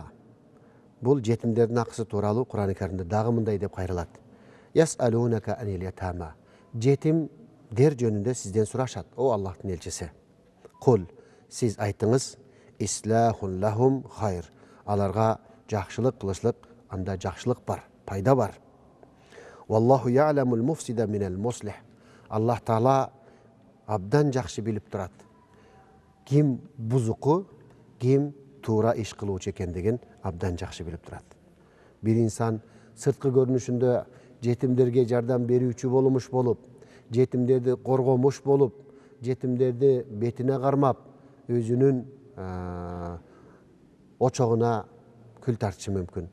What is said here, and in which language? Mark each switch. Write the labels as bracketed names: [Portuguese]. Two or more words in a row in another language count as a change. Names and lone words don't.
[Kyrgyz] Бул жетимдердин акысы тууралуу Кур'ан-ы Каримде дагы мындай деп кайрылат. [Arabic] يسألونك عن اليتامى. [Kyrgyz] Жетимдер жөнүндө сизден сурашат, о Аллахтын элчиси. [Arabic] Кул, [Kyrgyz] сиз айтыңыз, [Arabic] إصلاح لهم خير. [Kyrgyz] Аларга жакшылык кылышлык, анда жакшылык бар, пайда бар. [Arabic] والله يعلم المفسد من المصلح. [Kyrgyz] Аллах Таала абдан жакшы билип турат. Ким бузуку, ким туура иш кылуучу экендигин абдан жакшы билип турат. Бир инсан сырткы көрүнүшүндө жетимдерге жардам берүүчү болумуш болуп, жетимдерди коргомуш болуп, жетимдерди бетине кармап, өзүнүн очогуна күл тартышы мүмкүн.